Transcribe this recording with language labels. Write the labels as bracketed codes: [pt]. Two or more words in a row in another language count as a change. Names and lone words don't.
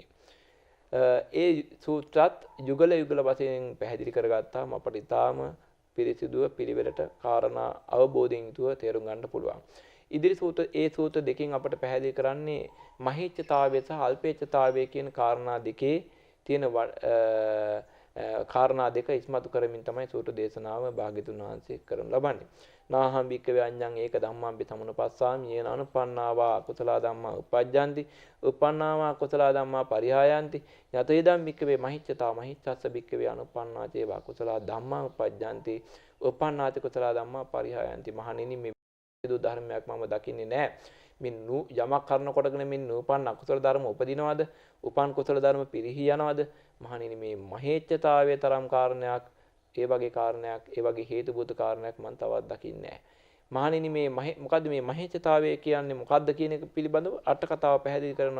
[si] ඒ සූත්‍රات යුගල යුගල වශයෙන් පැහැදිලි කරගත්තාම අපට ඊටාම පිරිසිදුව පිළිවෙලට කාරණා අවබෝධයෙන් යුතුව තේරුම් ගන්න පුළුවන්. ඉදිරි සූත්‍ර ඒ සූත්‍ර දෙකෙන් අපට පැහැදිලි කරන්නේ මහීච්ඡතාවය සහ අල්පේච්ඡතාවය කියන කාරණා දෙකේ තියෙන කාරණා දෙක ඉස්මතු කරමින් තමයි සූත්‍ර දේශනාව භාග්‍යතුන් වහන්සේ කරනු ලබන්නේ. [pi] නාහං භික්ඛවේ අඤ්ඤං ඒක ධම්මං පි සමුප්පස්සාමි යේන අනුපන්නාවා කුසල ධම්මා උපජ්ජන්ති උපන්නාවා කුසල ධම්මා පරිහායන්ති යත ඉදං භික්ඛවේ මහිච්ඡතා මහිච්ඡස්ස භික්ඛවේ අනුපන්නා චේවා කුසල ධම්මා උපජ්ජන්ති උපන්නාති කුසල ධම්මා පරිහායන්ති. [si] මහණෙනි මේ දු ධර්මයක් මම දකින්නේ නැහැ. මින් යමක් කරනකොටගෙන මින් නූපන් අකුසල ධර්ම උපදිනවද? උපන් කුසල ධර්ම පිරිහි යනවද? මහණෙනි මේ මහේච්ඡතාවයේ තරම් කාරණයක්, ඒ වගේ කාරණයක්, ඒ වගේ හේතුබූත කාරණයක් මම තවත් දකින්නේ නැහැ. මහණෙනි මේ මොකද්ද මේ මහේච්ඡතාවය කියන්නේ මොකද්ද කියන එක පිළිබඳව අට කතාව පැහැදිලි කරනවා.